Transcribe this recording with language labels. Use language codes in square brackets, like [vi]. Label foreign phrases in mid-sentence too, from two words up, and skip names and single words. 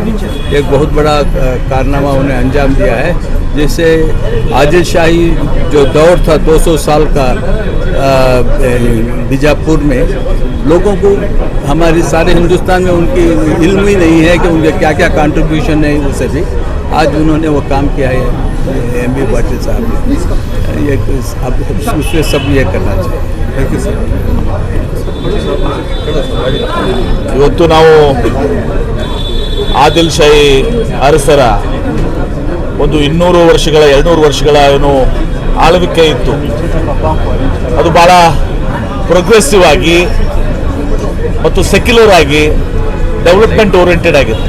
[hi] एक बहुत बड़ा कारनामा उन्हें अंजाम दिया है, जिससे आदिल शाही जो दौर था 200 साल का बीजापुर में, लोगों को हमारे सारे हिंदुस्तान में उनकी इल्म ही नहीं है कि उनके क्या क्या कंट्रीब्यूशन है। उसे भी आज उन्होंने वो काम किया है MB पाटिल साहब ने। ये अब उसमें सब ये करना चाहिए। [en] thank you sir. [kn] ಇವತ್ತು ನಾವು ಆದಿಲ್ ಶಾಹಿ ಅರಸರ ಒಂದು 200 ವರ್ಷಗಳ 200 ವರ್ಷಗಳ ಏನು ಆಳ್ವಿಕೆ ಇತ್ತು, ಅದು ಭಾಳ ಪ್ರೋಗ್ರೆಸಿವ್ ಆಗಿ ಮತ್ತು ಸೆಕ್ಯುಲರ್ ಆಗಿ [en] development oriented [kn] ಆಗಿತ್ತು.